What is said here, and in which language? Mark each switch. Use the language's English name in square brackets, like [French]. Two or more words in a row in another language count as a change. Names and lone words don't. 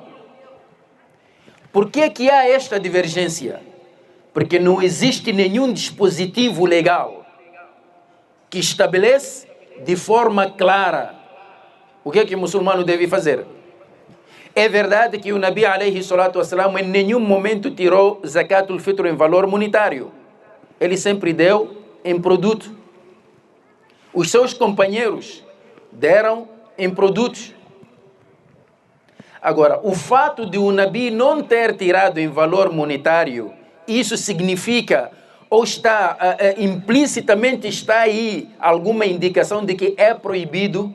[Portuguese] Por que que há esta divergência? Porque não existe nenhum dispositivo legal que estabelece de forma clara o que o muçulmano deve fazer. É verdade que o Nabi [Arabic] عليه الصلاة والسلام [Portuguese] em nenhum momento tirou [Arabic] زكاة الفطر [Portuguese] em valor monetário. Ele sempre deu em produto. Os seus companheiros deram em produtos. Agora, o fato de o Nabi não ter tirado em valor monetário, isso significa, ou está implicitamente está aí alguma indicação de que é proibido?